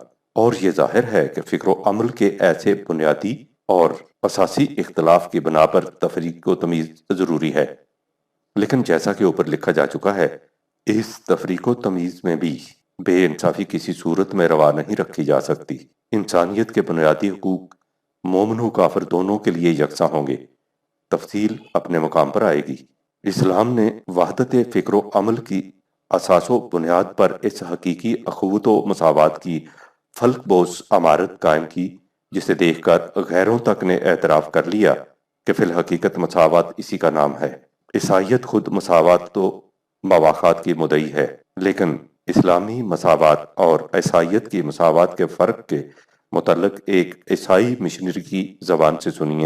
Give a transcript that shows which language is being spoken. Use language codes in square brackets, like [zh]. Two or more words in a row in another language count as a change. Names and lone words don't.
[ur] اور یہ ظاہر ہے کہ فکر و عمل کے ایسے بنیادی اور اساسی اختلاف کی بنا پر تفریق و تمیز ضروری ہے، لیکن جیسا کہ اوپر لکھا جا چکا ہے اس تفریق و تمیز میں بھی بے انصافی کسی صورت میں روا نہیں رکھی جا سکتی۔ انسانیت کے بنیادی حقوق مومن و کافر دونوں کے لیے یکساں ہوں گے، تفصیل اپنے مقام پر آئے گی۔ اسلام نے وحدت فکر و عمل کی اساس و بنیاد پر اس حقیقی اخوت و مساوات کی فلک بوس عمارت قائم کی جسے دیکھ کر غیروں تک نے اعتراف کر لیا کہ فی الحقیقت مساوات اسی کا نام ہے۔ عیسائیت خود مساوات تو مواخات کی مدعی ہے، لیکن اسلامی مساوات اور عیسائیت کی مساوات کے فرق کے متعلق ایک عیسائی مشنری کی زبان سے سنیے۔